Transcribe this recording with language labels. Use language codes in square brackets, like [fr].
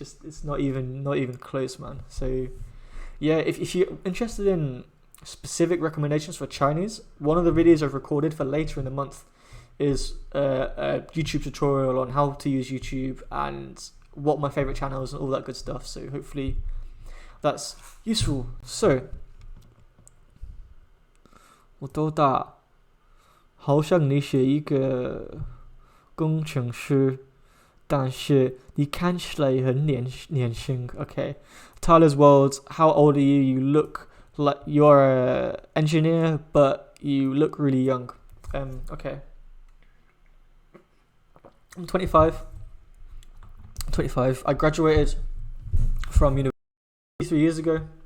[en] It's not even close, man. So yeah, if you're interested in specific recommendations for Chinese, one of the videos I've recorded for later in the month is a YouTube tutorial on how to use YouTube and what my favorite channels and all that good stuff. So hopefully that's useful. [zh] So 我多大？好像你是一个工程师，但是你看起来很年轻。 [en] Okay. Tyler's World, how old are you? You look like you're an engineer, but you look really young. Okay. I'm 25. I graduated from university 3 years ago.